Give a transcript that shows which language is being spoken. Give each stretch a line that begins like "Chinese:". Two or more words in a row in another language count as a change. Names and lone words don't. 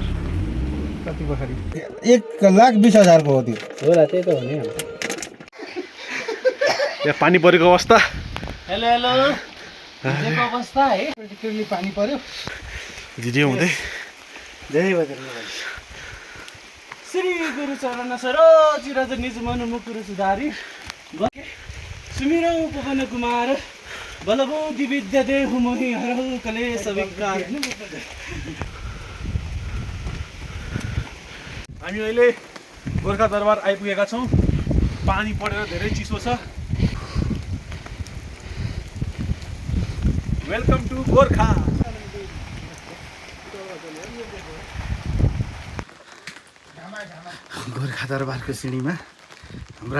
Nepali: कति बखरी 1,20,000 को हो त्यो। होला, त्यही त हो नि। यहाँ पानी परेको अवस्था। हेलो हेलो, हिजोको अवस्था है? क्रिटिकली पानी पर्यो। भिडियो हुँदै। धेरै बजेर
Awadhi: श्री गुरु चरण सरोज निज मनु मुकुर सुधारी सुमिरौ पवन कुमार बलबुद्धि विद्या देहु मोहि हरहु कलेश विकार।
Nepali: हामी अहिले गोर्खा दरबार आइपुगेका छौँ। पानी परेर धेरै चिसो छ।
English: welcome to
Nepali: गोर्खा। गोर्खा दरबारको सिँढीमा हाम्रा